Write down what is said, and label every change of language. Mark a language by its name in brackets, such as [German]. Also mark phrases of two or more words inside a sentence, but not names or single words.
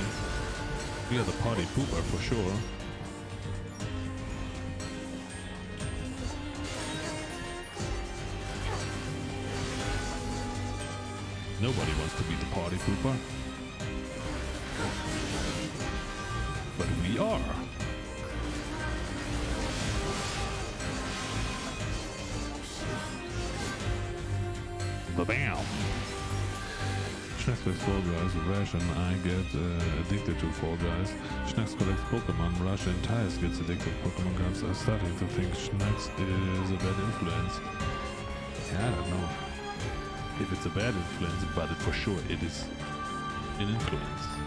[English] We are the party pooper for sure. Nobody wants to be the party pooper. But we are. Ba-bam! Schnacks plays Fall Guys, Rash and I get addicted to Fall Guys. Schnacks collects Pokemon, Rush and Tyus gets addicted to Pokemon cards. I'm starting to think Schnacks is a bad influence. Yeah, I don't know if it's a bad influence, but for sure it is an influence.